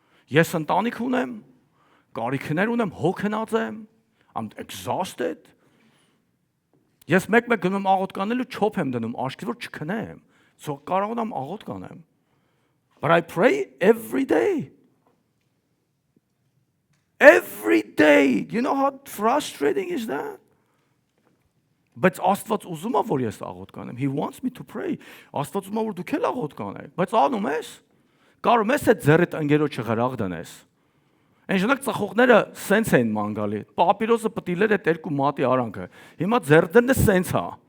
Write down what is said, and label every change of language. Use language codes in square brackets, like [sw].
[hy] Ես ընտանիք ունեմ, կարիքներ ունեմ, հոգնած եմ, [en] I'm exhausted. [hy] Ես մեկ-մեկ գնում աղոթք անելու չոփ եմ դնում աչքի, որ չքնեմ։ So կարող եմ աղոթք անեմ։ [en] But I pray every day. Every day. You know how frustrating is that? [hy] Բայց Աստված ուզում է, որ ես աղոթք անեմ. [en] He wants me to pray. [hy] Աստված ուզում է, որ դուք էլ աղոթք անեք։ Բայց անում ես։ Կարող ես այդ ձեռիդ ընկերոջը գրաղ դնես։ Այն ժամանակ ծխողները սենց էին մանգալի։ Պապիրոսը պտիլեր այդ երկու մատի արանքը։ Հիմա ձեռդենը սենց է։